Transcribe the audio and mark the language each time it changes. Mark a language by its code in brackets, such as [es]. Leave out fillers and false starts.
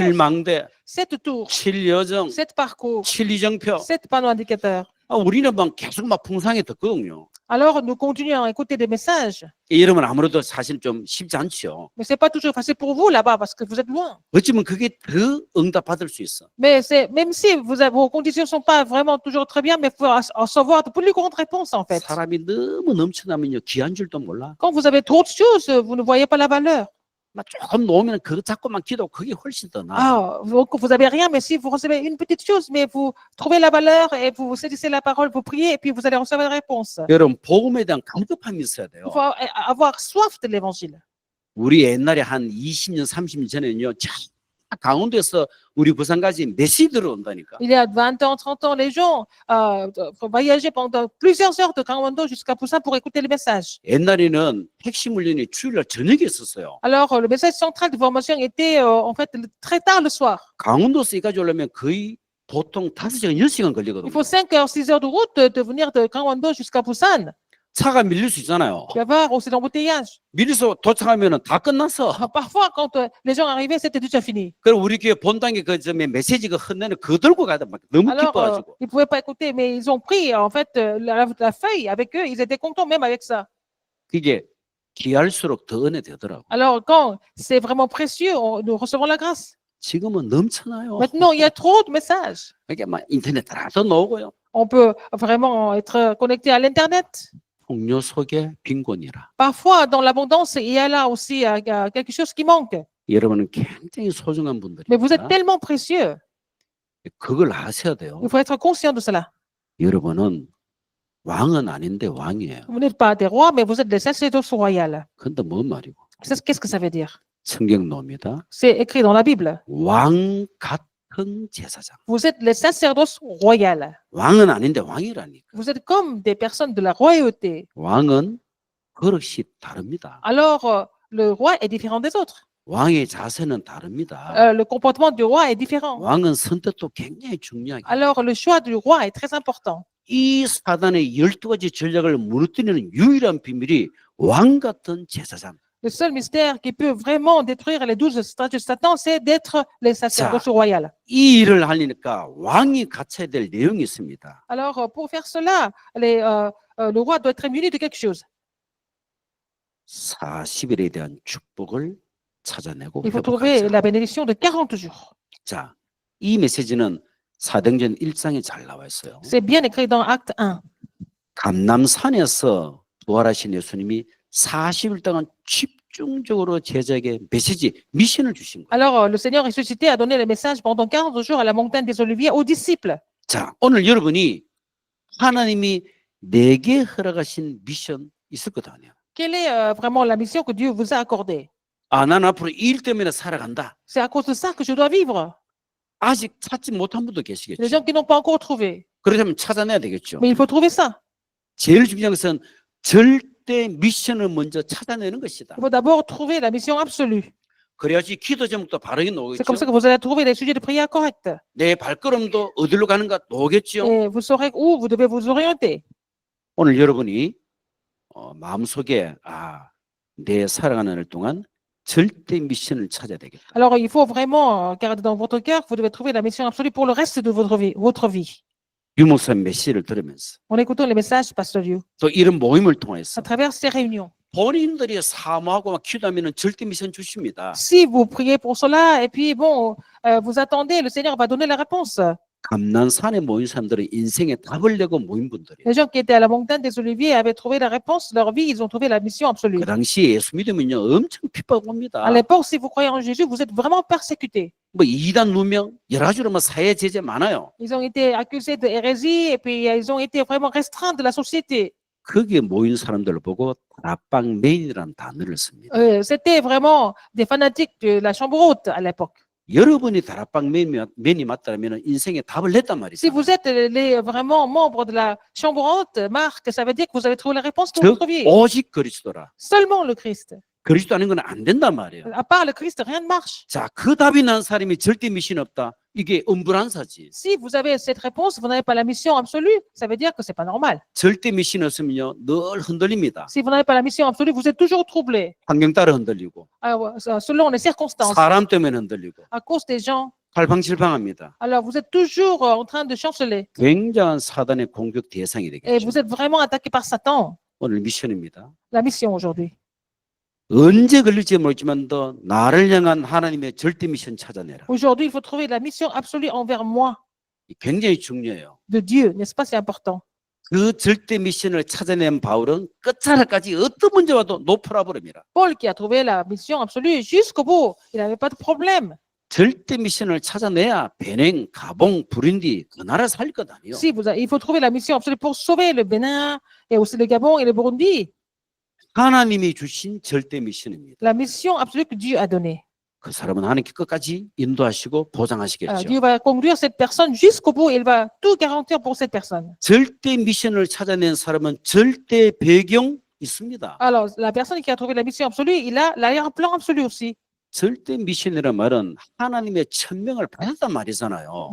[ko] 7망대, [fr] 7 tours, [ko] 7여정, [fr] 7 parcours, [ko] 7이정표. [fr] 7 panneaux indicateurs. [ko] 우리는 막 계속 막 풍성하게 듣거든요. [fr] Alors, nous continuons à écouter des messages. [ko] 여러분 아무래도 사실 좀 쉽지 않죠. [fr] Mais c'est pas toujours facile pour vous là-bas parce que vous êtes loin. [ko] 어쩌면 그게 더 응답 받을 수 있어. [fr] Mais c'est, même si vos conditions sont pas vraiment toujours très bien, mais il faut recevoir de plus grandes réponses en fait. [ko] 사람이 너무 넘쳐나면요 귀한 줄도 몰라. [fr] Quand vous avez trop de choses, vous ne voyez pas la valeur. [ko] 막 조금 놓으면 그거 잡고만 기도 그게 훨씬 더 나아. [fr] Ah, vous avez rien, mais si vous recevez une petite chose, mais vous trouvez la valeur et vous saisissez la parole, vous priez et puis vous allez recevoir la réponse. [ko] 여러분 복음에 대한 갈급함이 있어야 돼요. [fr] Il faut avoir soif de l'évangile. [ko] 우리 옛날에 한 20년, 30년 전에는요, 참 강원도에서 우리 부산까지 메시 들어온다니까. [fr] Il y a 20 ans, 30 ans, les gens voyageaient pendant plusieurs heures de Kanwando jusqu'à Poussin pour écouter les messages. [ko] 옛날에는 핵심 훈련이 주일날 저녁에 있었어요. [fr] Alors, le message central de formation était en fait très tard le soir. [ko] 강원도에서 여기까지 오려면 거의 보통 5시간, 6시간 [fr] Il [ko] 걸리거든요. [fr] faut 5 heures, 6 heures de route de venir de Kanwando jusqu'à Poussin. [ko] 차가 밀릴 수 있잖아요. [fr] Il y avait aussi l'embouteillage. [ko] 밀려서 도착하면 다 끝났어. [fr] Parfois, quand les gens arrivaient, c'était déjà fini. [ko] 그럼 우리 교회 본당에 그 점에 메시지가 흔내는 그거 들고 가다 막 너무 [fr] Alors, [ko] 기뻐가지고. [fr] ils ne pouvaient pas écouter, mais ils ont pris en fait la feuille avec eux. Ils étaient contents même avec ça. [ko] 그게 귀할수록 더 은혜 되더라고. [fr] Alors, quand c'est vraiment précieux, nous recevons la grâce. [ko] 지금은 넘쳐나요. [fr] Maintenant, il y a trop de messages. [ko] 이게 막 인터넷 다 나오고요. [fr] On peut vraiment être connecté à l'Internet. [ko] 풍요 속에 빈곤이라. [fr] Parfois, dans l'abondance, il y a là aussi quelque chose qui manque. [ko] 여러분은 굉장히 소중한 [fr] Mais vous êtes [ko] 분들입니다. [fr] tellement précieux. [ko] 그걸 아셔야 돼요. [fr] Il faut être conscient de cela. [ko] 여러분은 왕은 아닌데 왕이에요. [fr] Vous n'êtes pas des rois, mais vous êtes des sacerdoces royales. [ko] 근데 뭔 말이고? [fr] Qu'est-ce que ça veut dire? [ko] 성경노입니다. [fr] C'est écrit dans la Bible. [ko] 왕 같은 제사장. [fr] Vous êtes les sacerdoces royales. [ko] 왕은 아닌데 왕이라니까. [fr] Vous êtes comme des personnes de la royauté. [ko] 왕은 그릇이 다릅니다. [fr] Alors, le roi est différent des autres. [ko] 왕의 자세는 다릅니다. [fr] Le comportement du roi est différent. [ko] 왕은 선택도 굉장히 중요하게. [fr] Alors, le choix du roi est très important. [ko] 이 사단의 12가지 전략을 무너뜨리는 유일한 비밀이 왕 같은 제사장. [fr] Le seul mystère qui peut vraiment détruire les 12 stratégies de Satan, c'est d'être les sacerdoces royales. [ko] 이 일을 하려니까 왕이 갖춰야 될 내용이 있습니다. [fr] Alors, pour faire cela, le roi doit être muni de quelque chose. [ko] 40일에 대한 축복을 찾아내고 [fr] Il faut trouver [ko] 회복하자. [fr] la bénédiction de 40 jours. [ko] 자, 이 메시지는 사도행전 1장에 잘 나와 있어요. [fr] C'est bien écrit dans Acte 1. [ko] 감남산에서 부활하신 예수님이 40일 동안 집중적으로 제자에게 메시지, 미션을 주신 거예요. [fr] Alors, le Seigneur ressuscité a donné le message pendant 40 jours à la montagne des Oliviers aux disciples. [ko] 자, 오늘 여러분이 하나님이 내게 허락하신 미션 있을 것 아니에요. [fr] Quelle est vraiment la mission que Dieu vous a accordée? [ko] 아, 난 앞으로 이 일 때문에 살아간다. [fr] C'est à cause de ça que je dois vivre. [ko] 아직 찾지 못한 분도 [fr] Les [ko] 계시겠죠. [fr] gens qui n'ont pas encore trouvé. [ko] 그렇다면 찾아내야 되겠죠. [fr] Mais il faut trouver ça. [ko] 제일 중요한 것은 절대 미션을 먼저 찾아내는 것이다. [fr] Il faut d'abord trouver la mission absolue. [ko] 그래야지 기도 제목도 바르게 [fr] C'est comme ça que vous allez trouver les sujets de prière corrects. [ko] 내 발걸음도 어디로 가는가 나오겠죠. [fr] Et vous saurez où vous devez vous orienter. [ko] 오늘 여러분이 마음속에 내 살아가는 날 동안 절대 미션을 찾아야 되겠다. [fr] Alors, il faut vraiment garder dans votre cœur que vous devez trouver la mission absolue pour le reste de votre vie. [ko] 유목사 메시지를 들으면서 [fr] En écoutant les messages du Pasteur Liu, [ko] 또 이런 모임을 [fr] à [ko] 통해서 [fr] travers ces réunions. [ko] 본인들이 사모하고 막 기도하면 절대 미션 주십니다. [fr] Si vous priez pour cela, et puis bon, vous attendez, le Seigneur va donner la réponse. [ko] 감난산에 모인 사람들은 인생에 답을 내고 모인 분들이에요. [fr] Les gens qui étaient à la montagne des Oliviers avaient trouvé la réponse, leur vie, ils ont trouvé la mission absolue. [ko] 그 당시에 예수 믿으면요 엄청 핍박합니다. [fr] À l'époque, si vous croyez en Jésus, vous êtes vraiment persécutés. [ko] 뭐 이단 누명 여러 가지로 뭐 사회 제재 많아요. [fr] Ils ont été accusés de hérésie, et puis ils ont été vraiment restreints de la société. [ko] 거기에 모인 사람들을 보고 다락방 메인이라는 단어를 씁니다. [fr] C'était vraiment des fanatiques de la chambre haute à l'époque. [ko] 여러분이 다락방 메인이 맞다면 인생에 답을 냈단 [fr] Si [ko] 말이죠. [fr] vous êtes vraiment membre de la chambre haute, Marc, ça veut dire que vous avez trouvé la réponse pour [ko] 즉 [fr] votre vie. [ko] 오직 그리스도라. [fr] Seulement le Christ. [ko] 그리스도 아닌 건 안 된단 말이에요. [fr] À part le Christ, rien ne marche. [ko] 자, 그 답이 난 사람이 절대 미션 없다. 이게 엄불한사지. [fr] Si vous avez cette réponse, vous n'avez pas la mission absolue, ça veut dire que c'est pas normal. [ko] 절대 미션 없으면요 늘 흔들립니다. [fr] Si vous n'avez pas la mission absolue, vous êtes toujours troublé. [ko] 환경 따라 흔들리고 [fr] Alors, selon les circonstances, [ko] 사람 때문에 흔들리고 [fr] à cause des gens. [ko] 갈팡질팡합니다. [fr] Alors, vous êtes toujours en train de chanceler. [ko] 굉장한 사단의 공격 대상이 [fr] Et [ko] 되겠죠. [fr] vous êtes vraiment attaqué par Satan. [ko] 오늘 미션입니다. [fr] La mission aujourd'hui. [ko] 언제 걸릴지 모르지만 더 나를 향한 하나님의 절대 미션 찾아내라. [fr] Aujourd'hui, il faut trouver la mission absolue envers moi, [ko] 굉장히 중요해요. [fr] de Dieu. N'est-ce pas? C'est important. [ko] 그 절대 미션을 찾아낸 바울은 끝자락까지 어떤 문제 와도 노프라 버립니다. [fr] Paul qui a trouvé la mission absolue jusqu'au bout, il n'avait pas de problème. [ko] 절대 미션을 찾아내야 베냉, 가봉, 부룬디 그 나라 살 것 아니에요. [fr] Si il faut trouver la mission absolue pour sauver le Bénin et aussi le Gabon et le Burundi. [ko] 하나님이 주신 절대 미션입니다. [fr] La mission absolue que Dieu a donnée. [ko] 그 사람은 하나님께 끝까지 인도하시고 보장하시겠죠. [fr] Dieu va conduire cette personne jusqu'au bout et il va tout garantir pour cette personne. [ko] 절대 미션을 찾아낸 사람은 절대 배경 있습니다. [fr] Alors, la personne qui a trouvé la mission absolue, il a l'arrière-plan absolu aussi. [ko] 절대 미션이란 말은 하나님의 천명을 받았단 말이잖아요.